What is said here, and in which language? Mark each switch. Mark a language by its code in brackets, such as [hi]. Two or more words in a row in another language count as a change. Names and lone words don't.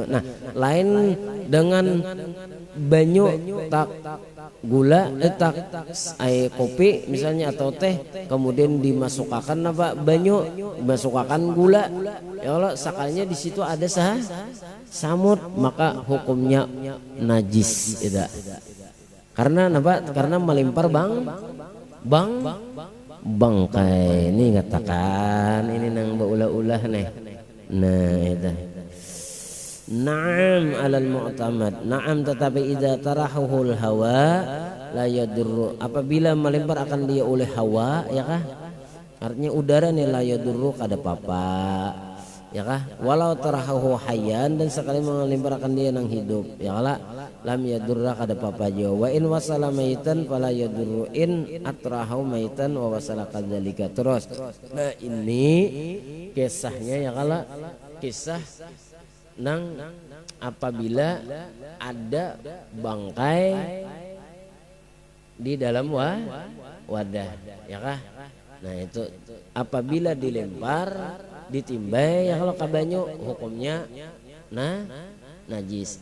[bjn] Nah, lain dengan banyu tak gula tak kopi misalnya atau teh, kemudian dimasukkan apa banyu, dimasukkan gula, ya Allah sakalinya di situ ada samut, maka hukumnya najis itu. Karena apa? Karena melempar bangkai. Ini ngatakan ini nang baulah-ulah nih. Nah itu. [ar] نعم على المعتمد. نعم [bjn] tetapi [ar] إذا طرحه الهواء لا يضر. [bjn] Apabila melempar akan dia oleh hawa, ya kah? Artinya udara nih [ar] لا يضر [bjn] kada papa. Ya kah? [ar] ولو طرحه حيا, [bjn] dan sekali melempar akan dia nang hidup, ya kala [ar] لم يضر [bjn] kada papa jo. [ar] وإن وصل ميتا فلا يضر إن طرحه ميتا ووصل كذلك. [bjn] Terus nah ini kisahnya, ya kala kisah nang apabila ada bangkai di dalam wadah, ya kah? Nah itu apabila dilempar ditimbai, ya kalau kabanyu hukumnya najis.